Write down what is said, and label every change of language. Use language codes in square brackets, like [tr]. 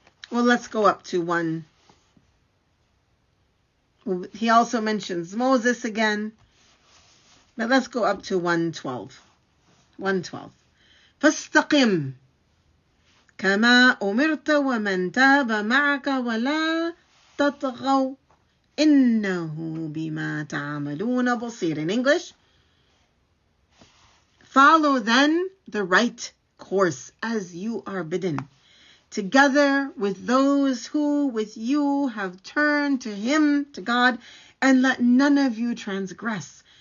[en] Well, let's go up to one. He also mentions Moses again. But let's go up to 112. 112. [ar] فاستقم كما أمرت ومن تاب معك ولا تطغوا إنه بما تعملون بصير. [en] In English, follow then the right course as you are bidden, together with those who with you have turned to him, to God, and let none of you transgress.